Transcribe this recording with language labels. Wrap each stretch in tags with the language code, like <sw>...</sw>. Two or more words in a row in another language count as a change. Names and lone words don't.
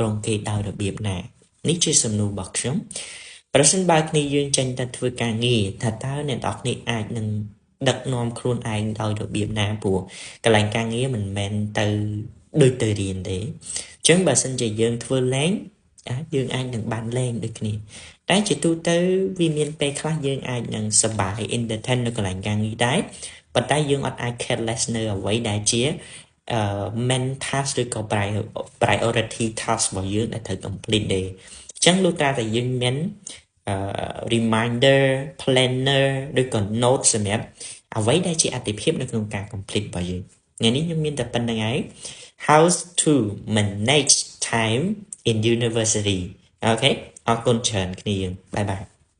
<km>ងគេដោយរបៀបណានេះជាសំណួររបស់ខ្ញុំប្រសិនបើគ្នាយើងចេញទៅធ្វើការងារថាតើអ្នកនរគ្នាអាចនឹងដឹកនាំខ្លួនឯងដោយរបៀបណាព្រោះកន្លែងការងារមិនមែនទៅដូចទៅរៀនទេអញ្ចឹងបើសិនជាយើងធ្វើលែងយើងអាចនឹងបានលែងដូចគ្នាតែជាទូទៅវាមានពេលខ្លះយើងអាចនឹងសប្បាយ entertain នៅកន្លែងការងារដែរប៉ុន្តែយើងអត់អាច careless នៅអ្វីដែលជា</km> <en>main task</en> <km>ឬក៏</km> <en>priority task</en> <km>របស់យើងដែលត្រូវ complete ទេអញ្ចឹងលុះត្រាតែយើងមាន</km> <en>reminder planner</en> <km>ឬក៏ note សម្រាប់អ្វីដែលជាអតិភិបនៅក្នុងការ complete របស់យើងថ្ងៃនេះខ្ញុំមានតែប៉ុណ្្នឹងហើយ</km> <en>how to manage time in university</en> <km>អូខេអរគុណច្រើនគ្នាយើងបាយបាយ</km>